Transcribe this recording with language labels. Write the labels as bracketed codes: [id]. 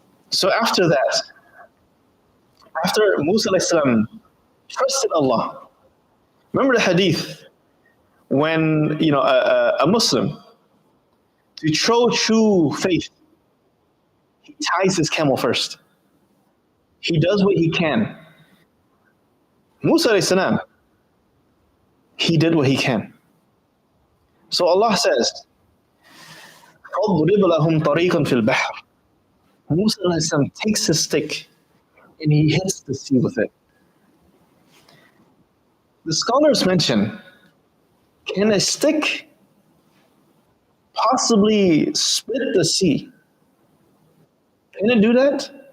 [en] So after that, after Musa alayhi salam trusted Allah, remember the hadith when a Muslim, to show true faith, he ties his camel first. He does what he can. Musa alayhi salam, he did what he can. So Allah says, [ar] فَاضْرِبْ لَهُمْ طَرِيقًا فِي الْبَحْرِ. [en] Musa alayhi salam takes his stick and he hits the sea with it. The scholars mention, can a stick possibly split the sea? Can it do that?